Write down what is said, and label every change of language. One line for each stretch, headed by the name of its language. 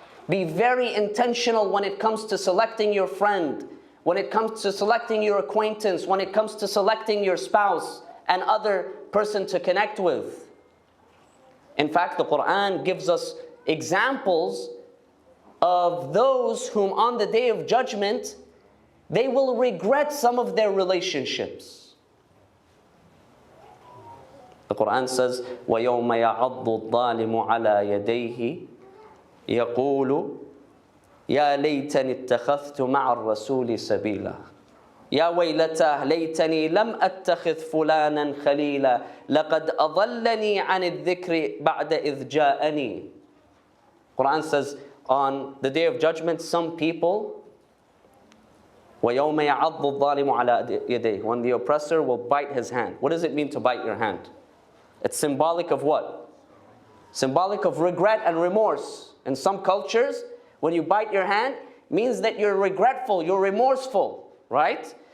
English: Be very intentional when it comes to selecting your friend, when it comes to selecting your acquaintance, when it comes to selecting your spouse and other person to connect with. In fact, the Quran gives us examples of those whom on the Day of Judgment, they will regret some of their relationships.
Arabic: The Quran says, وَيَوْمَ يَعَضُّ الظَّالِمُ عَلَى يَدَيْهِ يَقُولُ يَا لَيْتَنِي اتَّخَذْتُ مَعَ الرَّسُولِ سَبِيلًا يَا وَيْلَتَهْ لَيْتَنِي لَمْ أَتَّخِذْ فُلَانًا خَلِيلًا لَقَدْ أَضَلَّنِي عَنِ الذِّكْرِ بَعْدَ إِذْ جَاءَنِي.
English: Quran says, on the Day of Judgment, some people,
Arabic: وَيَوْمَ يَعَضُّ الظَّالِمُ عَلَى يَدَيْهِ,
English: when the oppressor will bite his hand. What does it mean to bite your hand? It's symbolic of what? Symbolic of regret and remorse. In some cultures, when you bite your hand, means that you're regretful, you're remorseful, right?